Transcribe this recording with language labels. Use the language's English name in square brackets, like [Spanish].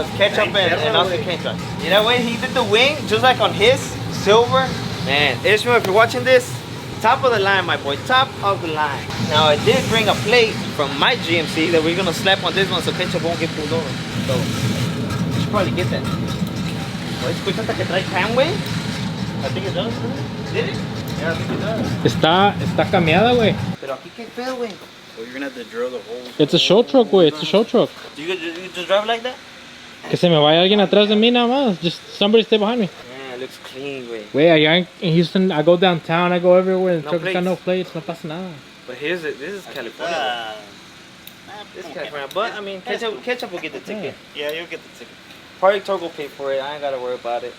[English] Because Ketchup and Oscar can't drive. You know when he did the wing, just like on his silver. Man, Ishmael, if you're watching this, top of the line, my boy, top of the line. Now, I did bring a plate from my GMC that we're gonna slap on this one so Ketchup won't get pulled over. So, you should probably get that. [Spanish] Oye, escucha hasta que trae cam, güey. [English] I think it does, doesn't it? Did it? Yeah, I think it does. [Spanish] Está cambiada, güey. Pero aquí qué pedo, güey. [English] Well, you're gonna have to drill the hole. It's a show truck, güey. It's a show truck. You just drive like that? [Spanish] Que se me vaya alguien atrás de mí nada más. [English] Just somebody stay behind me. Yeah, it looks clean, güey. [Spanish] Güey, allá en Houston, [English] I go downtown, I go everywhere. The No truck got plates. no plates, [Spanish] no pasa nada. [English] But this is California. This is California. But, I mean, Ketchup will get the ticket. Yeah, you'll get the ticket. Project Tour will pay for it. I ain't gotta worry about it.